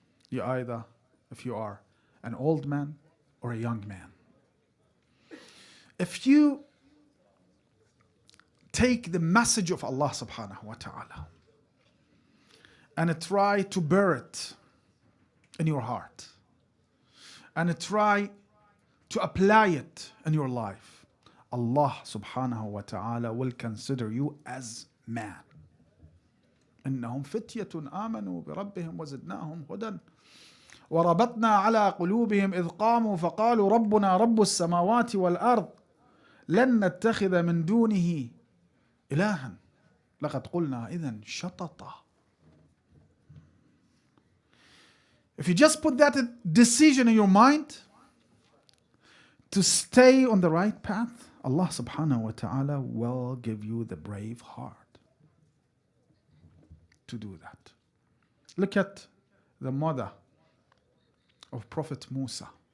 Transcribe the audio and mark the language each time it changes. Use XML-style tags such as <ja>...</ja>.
<en>You either, if you are an old man or a young man, if you take the message of Allah subhanahu wa ta'ala and try to bear it in your heart and try to apply it in your life, Allah subhanahu wa ta'ala will consider you as man.</en> <ar>إنهم فتية آمنوا بربهم وزدناهم هدى وربطنا على قلوبهم إذ قاموا فقالوا ربنا رب السماوات والأرض لن نتخذ من دونه إلها لقد قلنا إذن شططا.</ar> <en>If you just put that decision in your mind to stay on the right path, Allah subhanahu wa ta'ala will give you the brave heart to do that. Look at the mother of Prophet Musa.</en>